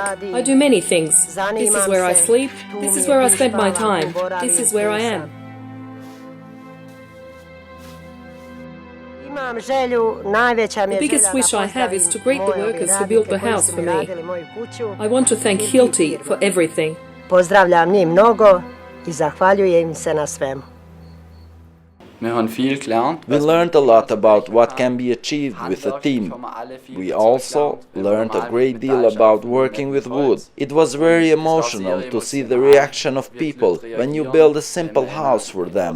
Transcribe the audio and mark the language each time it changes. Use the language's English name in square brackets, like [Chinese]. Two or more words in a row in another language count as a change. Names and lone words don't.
[English] I do many things. This is where I sleep. This is where I spend my time. This is where I am. The biggest wish I have is to greet the workers who built the house for me. I want to thank Hilti for everything. [Croatian] Pozdravljam njih mnogo I zahvaljujem im se na svemu. [English] We learned a lot about what can be achieved with a team. We also learned a great deal about working with wood. It was very emotional to see the reaction of people when you build a simple house for them.